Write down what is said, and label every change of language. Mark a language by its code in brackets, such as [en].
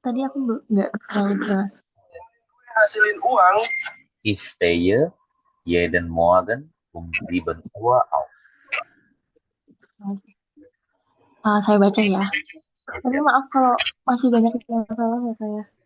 [id] Tadi aku nggak terlalu jelas. Hasilin uang. [de] Ich stehe jeden Morgen um 7 Uhr auf. [id] Oke. Saya baca ya. Tapi Ya, maaf kalau masih banyak yang salah ya, Kak ya.